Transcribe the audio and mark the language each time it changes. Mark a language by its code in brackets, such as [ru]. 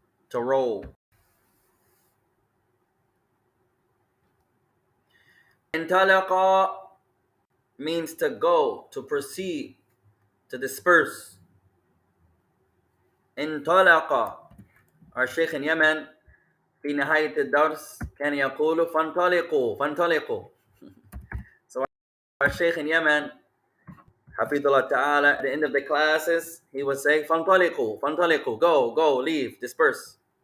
[en] To roll. Intalaqa means to go, to proceed, to disperse. [ar] انطلق. [en] Our Shaykh in Yemen [ar] في نهاية الدرس كان يقول فانطلقوا فانطلقوا. [en] So our Shaykh in Yemen حفظ Ta'ala, at the end of the classes he would say [ar] فانطلقوا فانطلقوا, [en] go, go, leave, disperse.